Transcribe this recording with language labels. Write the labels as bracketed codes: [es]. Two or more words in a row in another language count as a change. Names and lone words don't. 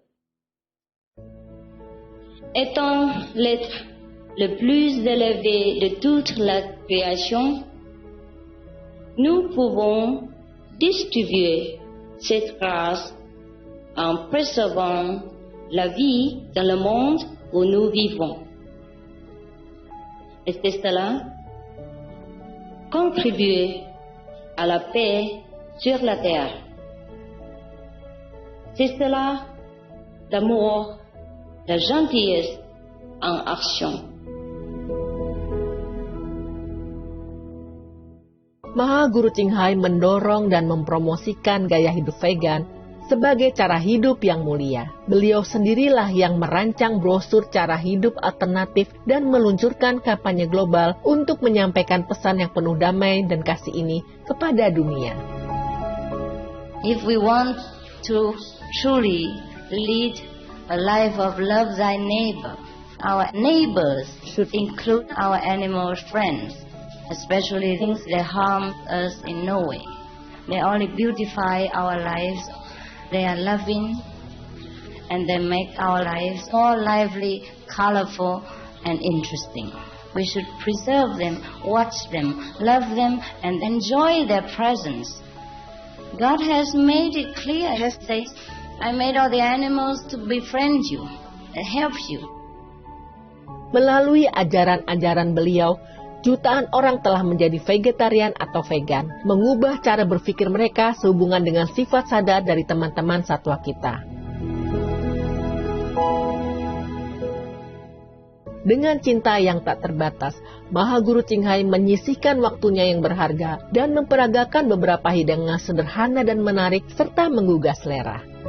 [fr] Étant l'être le plus élevé de toute la création, nous pouvons distribuer cette grâce en préservant la vie dans le monde où nous vivons. Et c'est cela contribuer à la paix sur la terre. C'est cela, l'amour, la gentillesse en action. [id] Maha Guru Ching Hai mendorong dan mempromosikan gaya hidup vegan sebagai cara hidup yang mulia. Beliau sendirilah yang merancang brosur cara hidup alternatif dan meluncurkan kampanye global untuk menyampaikan pesan yang penuh damai dan kasih ini kepada dunia. [en] If we want to truly lead a life of love thy neighbor, our neighbors should include our animal friends, especially things that harm us in no way. They only beautify our lives. They are loving, and they make our lives more lively, colorful, and interesting. We should preserve them, watch them, love them, and enjoy their presence. God has made it clear. He says, I made all the animals to befriend you, and help you. [id] Melalui ajaran-ajaran beliau, jutaan orang telah menjadi vegetarian atau vegan, mengubah cara berpikir mereka sehubungan dengan sifat sadar dari teman-teman satwa kita. Dengan cinta yang tak terbatas, Maha Guru Ching Hai menyisihkan waktunya yang berharga dan memperagakan beberapa hidangan sederhana dan menarik serta menggugah selera.